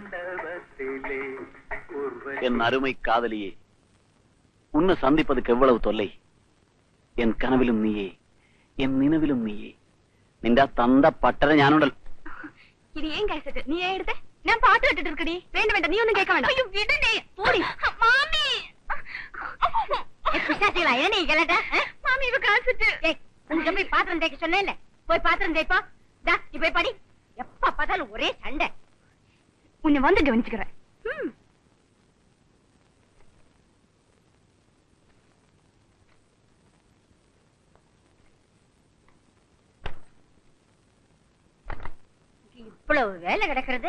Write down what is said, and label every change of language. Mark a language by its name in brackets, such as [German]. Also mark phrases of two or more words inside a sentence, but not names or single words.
[Tamil] என் அருமை காதலியே, உன்னை சந்திப்பதுக்கு எவ்வளவு தொல்லை. என் கனவிலும் நீயே, என் நினைவிலும் நீயே. [Malayalam] നിന്റെ തന്ത പട്ടര ഞാനുണ്ടല്ലോ. ഇത് ഏൻ കേസറ്റ് നീ എടുത്തേ? ഞാൻ പാട്ട് കേട്ടിട്ട് இருக்கடி. വേണ്ട വേണ്ട, നീ ഒന്നും കേൾക്കാൻ വേണ്ട. അയ്യോ വിടണേ. പോടി മാമി. [Tamil] பிசாசிகளா என்ன நீ கேளடா? மாமி இவ கேசட். ஏய் கொஞ்சம் போய் பாத்திரம் தேய்க்க சொன்னேன்ல, போய் பாத்திரம் தேய்ப்பா. டா நீ போய் படி. எப்ப பார்த்தாலும் ஒரே சண்டை. உன்னை வந்து கவனிச்சுக்கிறேன். இவ்வளவு வேலை கிடக்கிறது.